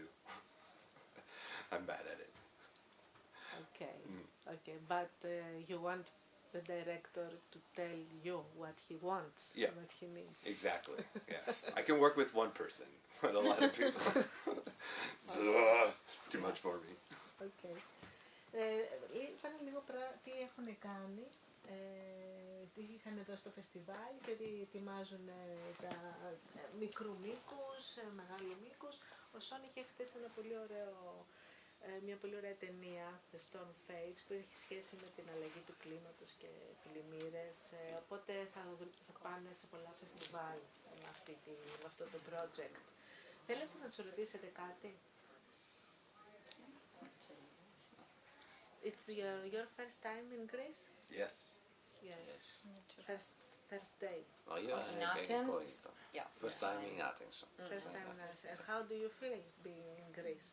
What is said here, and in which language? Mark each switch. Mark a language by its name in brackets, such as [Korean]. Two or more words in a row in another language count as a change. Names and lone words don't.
[English] I'm bad at it. Okay, Mm. okay, but you want the director to tell you what he wants, Yeah. what he needs. Exactly. Yeah. I can work with one person, but a lot of people. So, it's too much for me. Okay. [Greek] Είπανε λίγο τι έχουν κάνει, τι είχαν εδώ στο φεστιβάλ και ότι ετοιμάζουν τα μικρού μήκους, μεγάλου μήκους. Ο Σόν είχε χτίσει μια πολύ ωραία ταινία, The Stone Fades, που έχει σχέση με την αλλαγή του κλίματος και πλημμύρες. Οπότε θα πάνε σε πολλά φεστιβάλ με αυτό το project. Θέλετε να τους ρωτήσετε κάτι? [English] It's your first time in Greece? Yes. Yes. Me too. First day. Oh, yeah, In I can go Athens? in. Yeah. First time in Athens. First time in Greece. And how do you feel being in Greece?